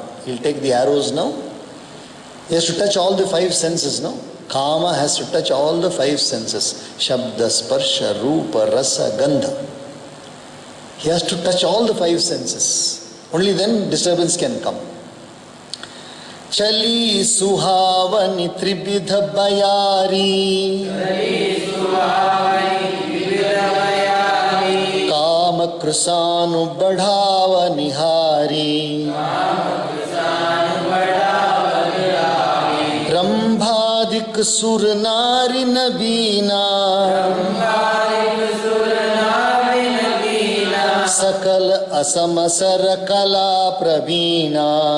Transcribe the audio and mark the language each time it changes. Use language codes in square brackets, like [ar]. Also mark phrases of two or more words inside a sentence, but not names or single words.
[en] He'll take the arrows now. He has to touch all the five senses now. Kama has to touch all the five senses. [sa] शब्द, स्पर्श, रूप, रस, गन्ध. [en] He has to touch all the five senses. Only then disturbance can come. [awa] चली सुहावनि त्रिबिध बयारी. काम कृसानु बढ़ावनिहारी. रंभादिक सुर नारी नबीना सकल असमसर कला प्रवीणा